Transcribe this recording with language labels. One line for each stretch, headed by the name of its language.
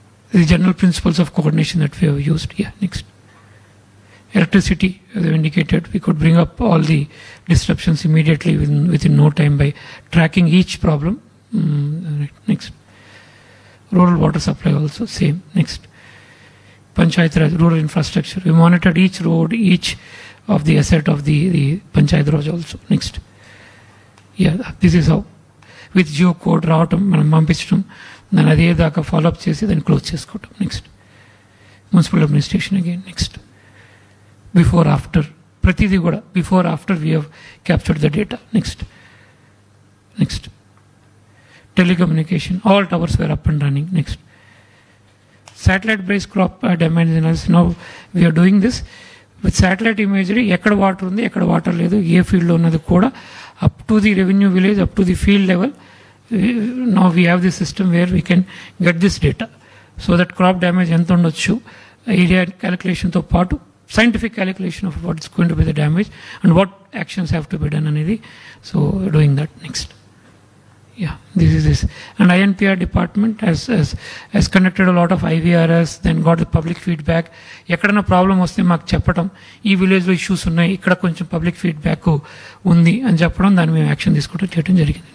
English: The general principles of coordination that we have used. Yeah. Next. Electricity, as I indicated, we could bring up all the disruptions immediately within no time by tracking each problem. Next. Rural water supply also same. Next. Panchayat Raj, rural infrastructure. We monitored each road, each of the asset of the Panchayat Raj also. Next. Yeah, this is how. With geocode
Telugu: రావటం, మనం పంపించడం, దాన్ని అదే దాకా follow up చేసి దాన్ని close చేసుకోవటం. Next.
English: Municipal administration again. Next. Before after,
Telugu: ప్రతిదీ కూడా
English: Before after we have captured the data. Next. Next. Telecommunication, all towers were up and running. Next. Satellite based crop damage analysis. Now we're doing this with satellite imagery.
Telugu: ఎక్కడ water ఉంది, ఎక్కడ water లేదు, ఏ ఫీల్డ్లో ఉన్నది కూడా
English: up to the revenue village, up to the field level. Now we have the system where we can get this data, so that crop damage
Telugu: ఎంత ఉండొచ్చు,
English: area calculation
Telugu: తో పాటు
English: scientific calculation of what is going to be the damage and what actions have to be done
Telugu: అనేది.
English: So doing that. Next. Yeah, this is this. And INPR department has conducted a lot of IVRS, then got the public feedback.
Telugu: ఎక్కడైనా problem వస్తే మాకు చెప్పడం, ఈ విలేజ్లో issues ఉన్నాయి, ఇక్కడ కొంచెం పబ్లిక్ ఫీడ్బ్యాక్ ఉంది అని చెప్పడం, దాన్ని మేము యాక్షన్ తీసుకోవడం చేయడం జరిగింది.